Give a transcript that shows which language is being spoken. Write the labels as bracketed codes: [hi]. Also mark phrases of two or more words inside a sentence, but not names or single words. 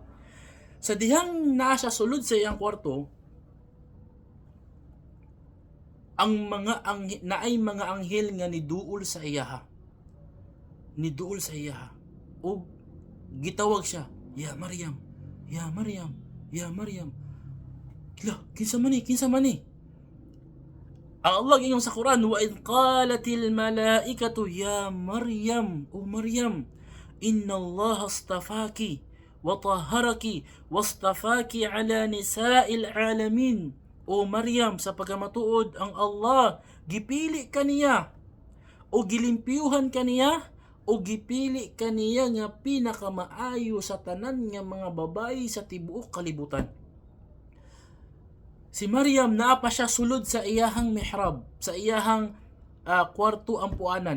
[ceb] Sa dihang naa siya sulod sa iyang kwarto, naay mga anghel nga niduol sa iyaha. O gitawag siya, [ar] يا مريم. [ceb] Kinsa man ni? Ang Allah gingon sa Quran, [ar] وإذ قالت الملائكة يا مريم, o Maryam, إن الله اصطفاك وطهرك واصطفاك على نساء العالمين. [ceb] O Maryam, sa pagkamatuod ang Allah gipili kaniya o gilimpyuhan kaniya o gipili kaniya nga pinakamaayo sa tanan nga mga babayi sa tibuok kalibutan. Si Maryam naa pa siya sulod sa iyahang mihrab, sa iyahang kwarto ampuanan.